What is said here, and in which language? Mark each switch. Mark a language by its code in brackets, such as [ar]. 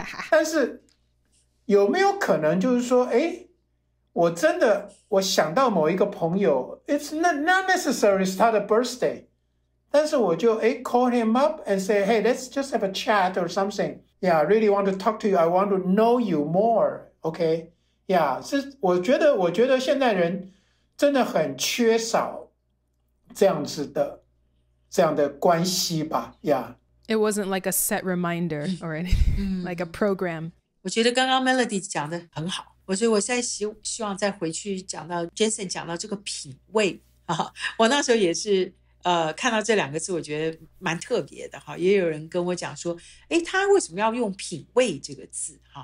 [zh] 但是有沒有可能就是說，我真的我想到某一個朋友 [en] ，It's not necessary it's [zh] 他的 [en] birthday， [zh] 但是我就 [en] call him up and say, hey, let's just have a chat or something. Yeah, I really want to talk to you. I want to know you more. Okay? [zh] Yeah, 我覺得現代人真的很缺少這樣的關係吧 ，Yeah. [en] It wasn't like a set reminder or anything, like a program. [zh] 我覺得剛剛 Melody 講得很好，我覺得我現在希望再回去講到 Jensen 講到這個品味我那時候也是看到這兩個字，我覺得蠻特別的也有人跟我講說，他為什麼要用品味這個字